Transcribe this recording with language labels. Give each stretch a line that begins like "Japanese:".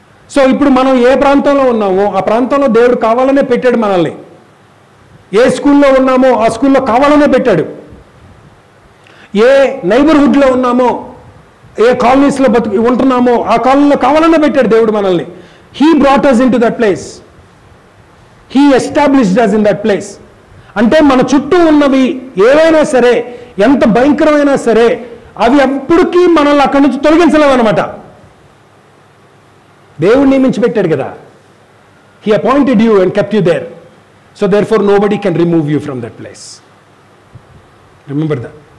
Telugu: So ఇప్పుడు మనం ఏ ప్రాంతంలో ఉన్నామో ఆ ప్రాంతంలో దేవుడు కావాలనే పెట్టాడు మనల్ని. ఏ స్కూల్లో ఉన్నామో ఆ స్కూల్లో కావాలనే పెట్టాడు. ఏ నైబర్హుడ్లో ఉన్నామో, ఏ కాలనీస్లో ఉంటున్నామో ఆ కాలనీలో కావాలనే పెట్టాడు దేవుడు మనల్ని.
English: He brought us into that place. He established us in that place.
Telugu: అంటే మన చుట్టూ ఉన్నవి ఏవైనా సరే, ఎంత భయంకరమైనా సరే, అవి ఎప్పటికీ మనల్ని అక్కడి నుంచి తొలగించలేవు అనమాట. దేవుడు నియమించి పెట్టాడు కదా.
English: He appointed you and kept you there. So therefore nobody can remove you from that place. Remember that.